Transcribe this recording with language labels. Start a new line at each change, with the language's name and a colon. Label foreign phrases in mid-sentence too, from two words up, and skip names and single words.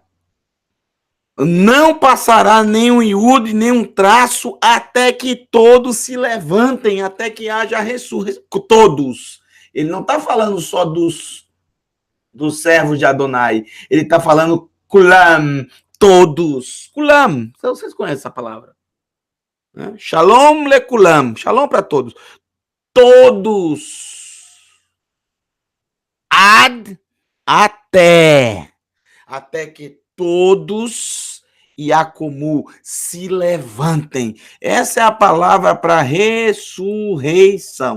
Portuguese: Não passará nenhum iude, nenhum traço, até que todos se levantem, até que haja ressurreição. Todos. Ele não está falando só dos servos de Adonai. Ele está falando kulam, todos. Kulam. Vocês conhecem essa palavra. Né?
Hebrew: שלום ל כולם.
Portuguese: Shalom para todos. Todos. Até. Até que todos Iacomu se levantem. Essa é a palavra para ressurreição.